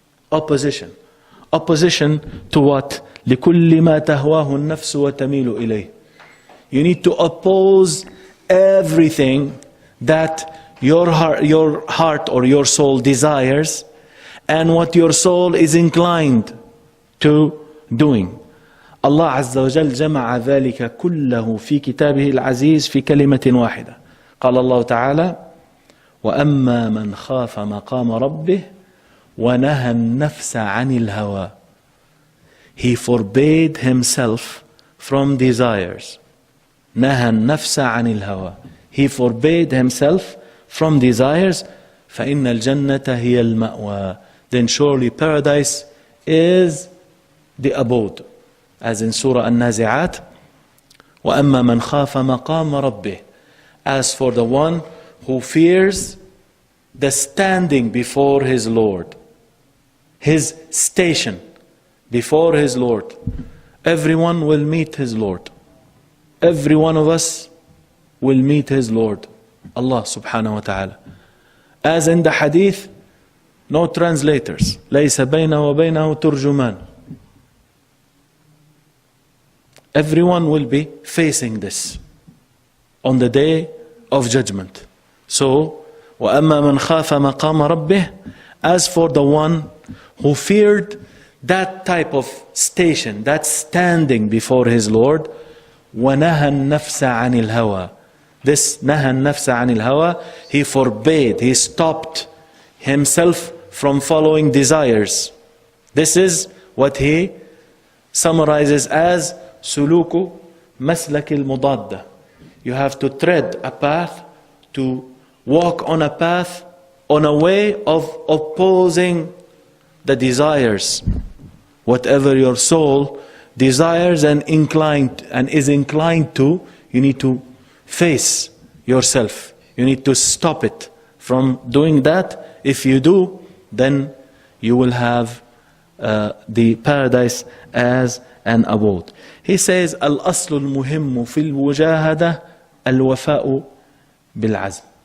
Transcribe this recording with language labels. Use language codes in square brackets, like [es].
[en] Opposition. Opposition to what? [ar] لِكُلِّ مَا تَهْوَاهُ النَّفْسُ وَتَمِيلُ إِلَيْهِ. [en] You need to oppose everything that your heart or your soul desires and what your soul is inclined to doing. [ar] Allah Azza wa Jal جمع ذلك كله في كتابه العزيز في كلمة واحدة. قال الله تعالى: وأما من خاف مقام ربه وَنَهَى النَّفْسَ عَنِ الْهَوَى. [en] He forbade himself from desires. [ar] نَهَى النَّفْسَ عَنِ الْهَوَى. [en] He forbade himself from desires. [ar] فَإِنَّ الْجَنَّةَ هِيَ الْمَأْوَى. [en] Then surely paradise is the abode. As in Surah An-Nazi'at, [ar] وَأَمَّا مَنْ خَافَ مَقَامَ رَبِّهِ. [en] As for the one who fears the standing before his Lord, his station before his Lord. Everyone will meet his Lord. Every one of us will meet his Lord, Allah subhanahu wa ta'ala. As in the hadith, no translators. [ar] لَيْسَ بَيْنَهُ وَبَيْنَهُ تُرْجُمَانٌ. [en] Everyone will be facing this on the day of judgment. [ar] So, وَأَمَّا مَنْ خَافَ مَقَامَ رَبِّهِ. [en] As for the one who feared that type of station, that standing before his Lord, [ar] وَنَهَى النَّفْسَ عَنِ الْهَوَى. [en] This [ar] نَهَى النَّفْسَ عَنِ الْهَوَى, [en] he forbade, he stopped himself from following desires. This is what he summarizes as [ar] سُلُوكُ مَسْلَكِ الْمُضَادَّةِ. [en] You have to tread a path, to walk on a path, on a way of opposing the desires. Whatever your soul desires and is inclined to, you need to face yourself. You need to stop it from doing that. If you do, then you will have the paradise as an abode. He says, [ar] الأصل المهم في الوجاهدة الوفاء بالعزم.